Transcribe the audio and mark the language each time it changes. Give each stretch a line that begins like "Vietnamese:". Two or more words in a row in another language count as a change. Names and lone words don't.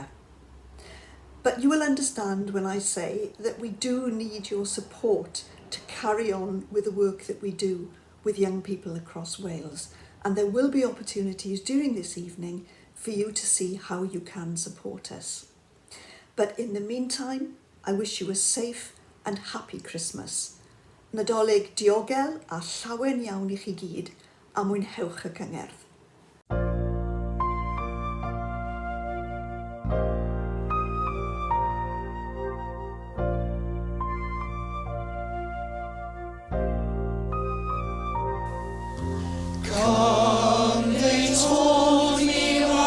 English: But you will understand when I say that we do need your support to carry on with the work that we do with young people across Wales. And there will be opportunities during this evening for you to see how you can support us. But in the meantime, I wish you a safe and happy Christmas.
Welsh: Nadolig diogel a llawen iawn I chi gyd a mwynhewch y cyngerdd.
English: Come, they told me,